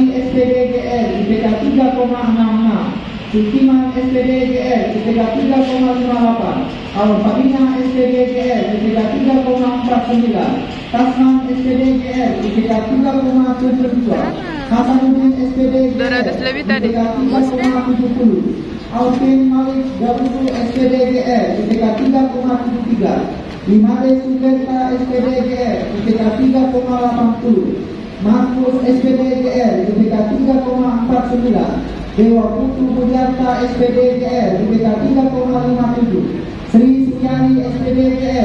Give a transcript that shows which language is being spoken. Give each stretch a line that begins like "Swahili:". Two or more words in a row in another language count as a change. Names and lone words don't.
Indonesian: SPDGR IPK 3,66, Sukiman SPDGR IPK 3,58, Al-Fadina SPDGR IPK 3,49, Tasman SPDGR IPK 3,72, Hasanuddin SPDGR IPK 3,70, Alvin Malik Gaburu SPDGR IPK 3,73, Imade Sukerta SPDGR IPK 3,80, Markus SPDGR IPK 3,49, Dewa Putu Budiarta SPDGR IPK 3,57, Sri Suryani SPDGR